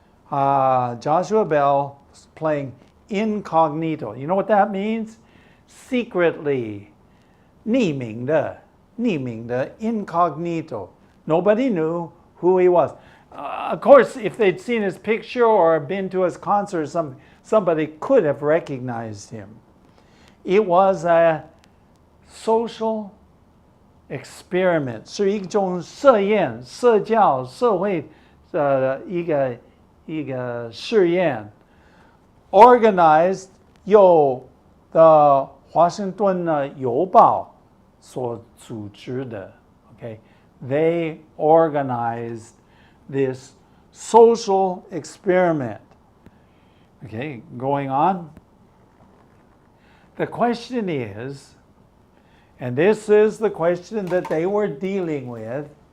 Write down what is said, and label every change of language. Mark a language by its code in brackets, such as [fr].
[en] Joshua Bell was playing incognito. You know what that means? Secretly. [zh] 匿名的 incognito. [en] Nobody knew who he was. Of course, if they'd seen his picture or been to his concert, somebody could have recognized him. It was a social experiment. [zh] 是一种测验、社交、社会的一个试验 ，organized 由的华盛顿邮报所组织的。 [en] Okay, they organized this social experiment. Okay, going on. The question is, and this is the question that they were dealing with,